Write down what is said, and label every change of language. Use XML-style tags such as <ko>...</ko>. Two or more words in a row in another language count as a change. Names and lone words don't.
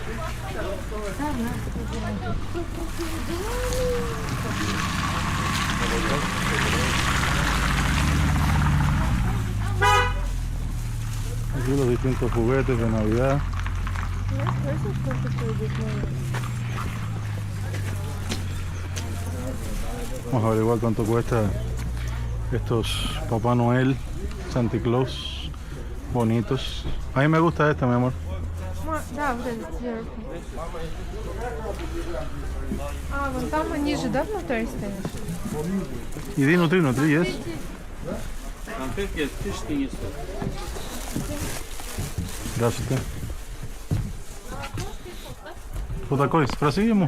<es>Aquí los distintos juguetes de Navidad. Vamos a averiguar cuánto cuesta estos Papá Noel, Santa Claus, bonitos. A mí me gusta esta, mi amor.</es> <ru>Да, вот этот сверху. А, вон там они же, да, внутри стоят? Иди внутри, есть. Здравствуйте. Вот такой, спроси ему.</ru>